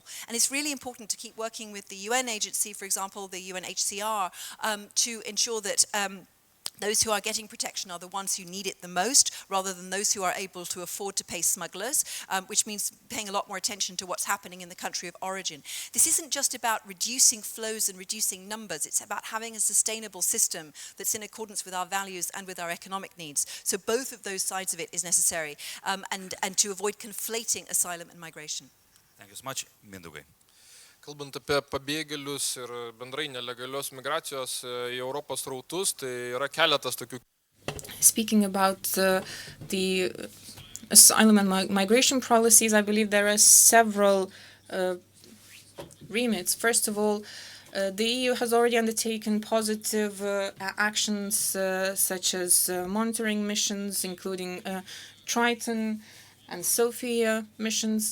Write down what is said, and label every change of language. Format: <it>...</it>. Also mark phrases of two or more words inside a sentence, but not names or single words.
<en>And it's really important to keep working with the UN agency, for example, the UNHCR, to ensure that those who are getting protection are the ones who need it the most, rather than those who are able to afford to pay smugglers, which means paying a lot more attention to what's happening in the country of origin. This isn't just about reducing flows and reducing numbers, it's about having a sustainable system that's in accordance with our values and with our economic needs. So both of those sides of it is necessary, and to avoid conflating asylum and migration. Thank you so much, Mindaugai.</en> <lt>Kalbant apie pabėgėlius ir bendrai nelegalios migracijos į Europos srautus, tai yra keletas tokių.</lt> <en>Speaking about the asylum and migration policies, I believe there are several remits. First of all, the EU has already undertaken positive actions such as monitoring missions, including Triton and Sophia missions.</en>